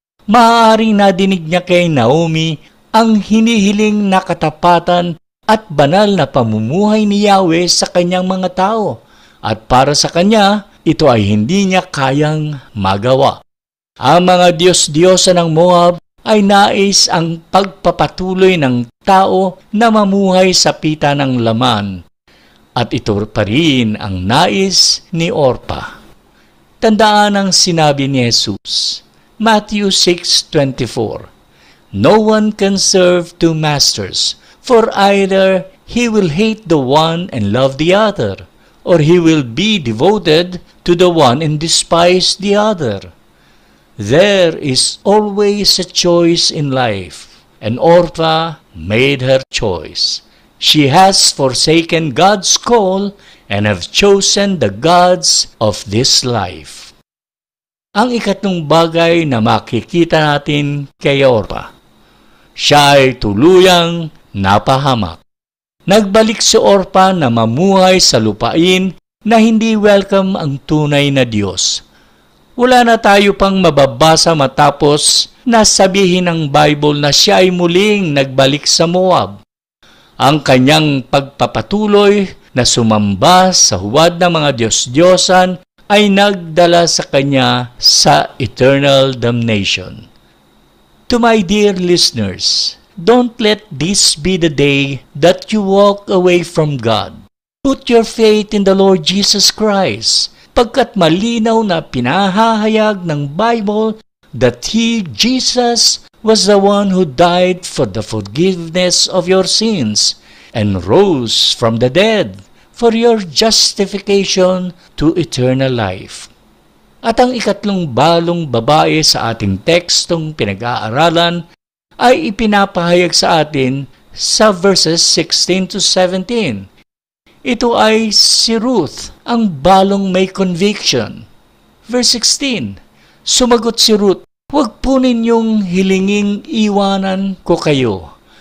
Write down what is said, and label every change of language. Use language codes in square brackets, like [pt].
[tl] Maaaring nadinig niya kay Naomi ang hinihiling na katapatan at banal na pamumuhay ni Yahweh sa kanyang mga tao, at para sa kanya, ito ay hindi niya kayang magawa. Ang mga Diyos-Diyosa ng Moab ay nais ang pagpapatuloy ng tao na mamuhay sa pita ng laman, at ito pa rin ang nais ni Orpa. Tandaan ang sinabi ni Jesus, [en] Matthew 6:24, No one can serve two masters, for either he will hate the one and love the other, or he will be devoted to the one and despise the other. There is always a choice in life, and Orpa made her choice. She has forsaken God's call and have chosen the gods of this life. [tl] Ang ikatlong bagay na makikita natin kay Orpa, siya ay tuluyang napahamak. Nagbalik si Orpa na mamuhay sa lupain na hindi welcome ang tunay na Diyos. Wala na tayo pang mababasa matapos na sabihin ng Bible na siya ay muling nagbalik sa Moab. Ang kanyang pagpapatuloy na sumamba sa huwad ng mga Diyos-Diyosan ay nagdala sa kanya sa [en] eternal damnation. To my dear listeners, don't let this be the day that you walk away from God. Put your faith in the Lord Jesus Christ, [tl] pagkat malinaw na pinahahayag ng Bible [en] that He, Jesus, was the one who died for the forgiveness of your sins and rose from the dead for your justification to eternal life. [tl] At ang ikatlong balong babae sa ating tekstong pinag-aaralan ay ipinapahayag sa atin sa verses 16 to 17. Ito ay si Ruth, ang balong may conviction. Verse 16, sumagot si Ruth, huwag po ninyong hilinging iwanan ko kayo.